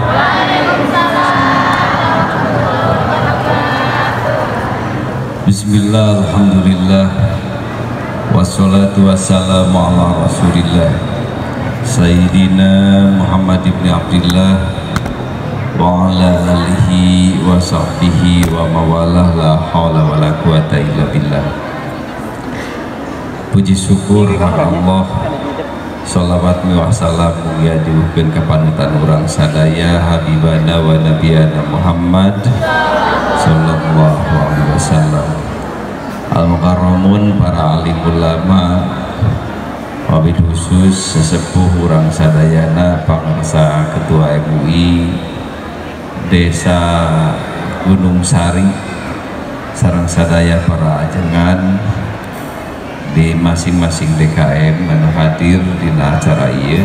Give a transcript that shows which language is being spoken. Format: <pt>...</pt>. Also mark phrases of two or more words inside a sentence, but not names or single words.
<ar>بسم الله الحمد لله والصلاة والسلام على رسول الله سيدنا محمد بن عبد الله وعلى آله وصحبه ومولاه لا حول ولا قوة إلا بالله.</ar> <id>Puji syukur kepada Allah,</id> <ar>صلوات وسلام</ar> <su>mulia diukeun ka panutan urang sadaya</su> <ar>حبيبنا ونبينا محمد صلى الله عليه وسلم.</ar> <su>Al-mukarramun, para alim ulama,</su> <ar>وبالخصوص</ar> <su>sesepuh urang sadayana pangsa ketua MUI Desa Gunung Sari sareng sadaya para ajengan di masing-masing DKM anu hadir dina acara ieu.</su>